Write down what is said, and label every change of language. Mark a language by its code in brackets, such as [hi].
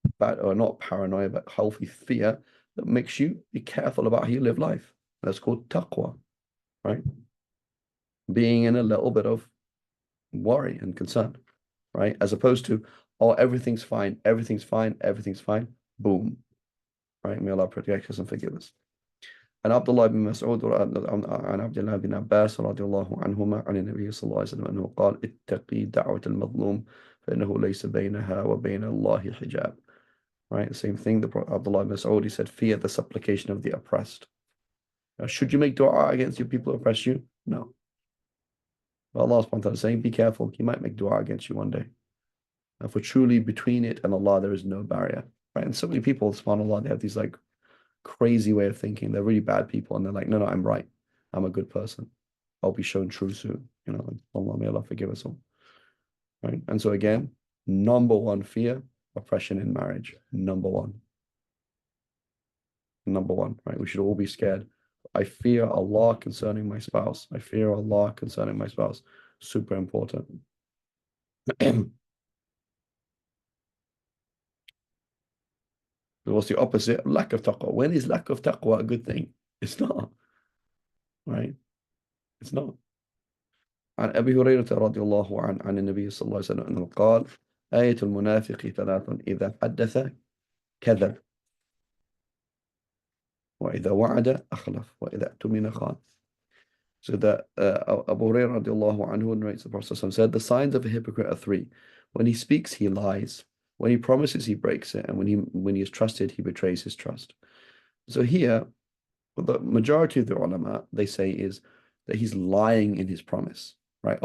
[en] Bad or not paranoia, but healthy fear that makes you be careful about how you live life. That's called taqwa, right? Being in a little bit of worry and concern, right? As opposed to, oh, everything's fine, everything's fine, everything's fine. Boom, right? May Allah protect us and forgive us. [ar] عن عبد الله بن مسعود عن عبد الله بن عباس رضي الله عنهما عن النبي صلى الله عليه وسلم أنه قال اتقي دعوة المظلوم فإنه ليس بينها وبين الله حجاب. [en] Right, the same thing. The Prophet Abdullah ibn Mas'ud, he said, fear the supplication of the oppressed. Now, should you make dua against your people who oppress you? No. But Allah subhanahu wa ta'ala is saying, be careful. He might make dua against you one day. And for truly between it and Allah, there is no barrier. Right? And so many people, subhanAllah, they have these like crazy way of thinking. They're really bad people, and they're like, no, I'm right. I'm a good person. I'll be shown true soon. Allah, may Allah forgive us all. Right? And so again, number one fear, oppression in marriage. Number one. Number one, right? We should all be scared. I fear Allah concerning my spouse. I fear Allah concerning my spouse. Super important. What's the opposite? Lack of taqwa. When is lack of taqwa a good thing? It's not, right? It's not. [ar] عن أبي هريرة رضي الله عنه عن النبي صلى الله عليه وسلم أنه قال آية المنافق ثلاث إذا حدث كذب وإذا وعد أخلف وإذا اؤتمن خان. [en] So that Abu Hurairah radiallahu anhu narrates the Prophet said, the signs of a hypocrite are three. When he speaks, he lies. When he promises, he breaks it. And when he is trusted, he betrays his trust. So here, the majority of the ulama, they say is that he's lying in his promise, right?